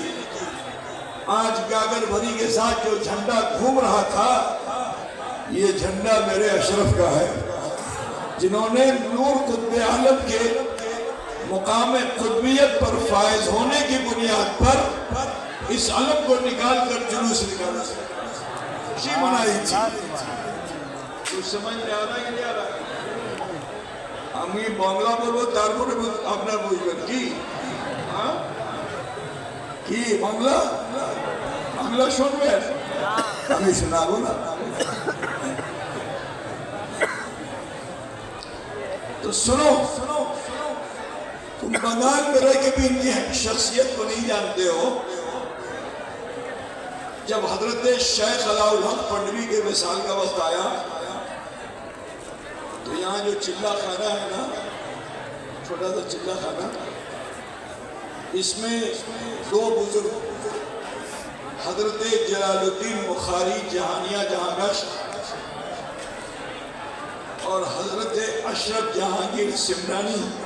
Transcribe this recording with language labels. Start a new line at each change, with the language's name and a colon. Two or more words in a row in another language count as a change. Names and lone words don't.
Urdu: آج گاگر بھری کے ساتھ جو جھنڈا گھوم رہا تھا یہ جھنڈا میرے اشرف کا ہے، جنہوں نے نور قطب عالم کے مقام قطبیت پر فائز ہونے کی بنیاد پر اس علم کو نکال کر جلوس نکالا خوشی منائی تھی. کچھ سمجھ میں آ رہا ہے کہ نہیں آ رہا ہے؟
Bangla: আমি বাংলা বলবো তারপরে আপনার বুঝবেন কি কি বাংলা বাংলা শুনবেন আমি শোনাবো না
Urdu: تو سنو تم بنگال میں رہ کے بھی ان کی شخصیت کو نہیں جانتے ہو. جب حضرت شیخ علاء الحق پنڈوی کے وصال کا وقت آیا تو یہاں جو چلہ خانہ ہے نا چھوٹا سا چلہ خانہ اس میں دو بزرگ حضرت جلال الدین بخاری جہانیہ جہانگشت اور حضرت اشرف جہانگیر سمرانی